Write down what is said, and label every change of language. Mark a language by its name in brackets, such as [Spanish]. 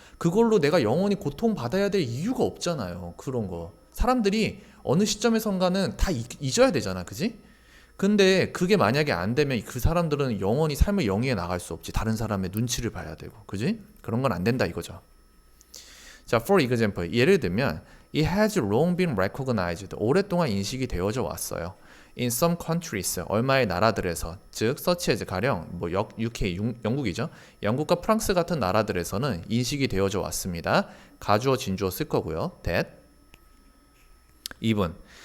[Korean] 그걸로 내가 영원히 고통받아야 될 이유가 없잖아요. 그런 거. 사람들이 어느 시점에선가는 다 잊어야 되잖아. 그지? 근데 그게 만약에 안 되면 그 사람들은 영원히 삶을 영위해 나갈 수 없지. 다른 사람의 눈치를 봐야 되고. 그지? 그런 건 안 된다 이거죠. 자, [English] for example. [Korean] 예를 들면 [English] It has long been recognized. [Korean] 오랫동안 인식이 되어져 왔어요. [English] In some countries. [Korean] 얼마의 나라들에서. 즉, such as 가령 UK, 영국이죠. 영국과 프랑스 같은 나라들에서는 인식이 되어져 왔습니다. 가주어, 진주어 쓸 거고요. That. 2번.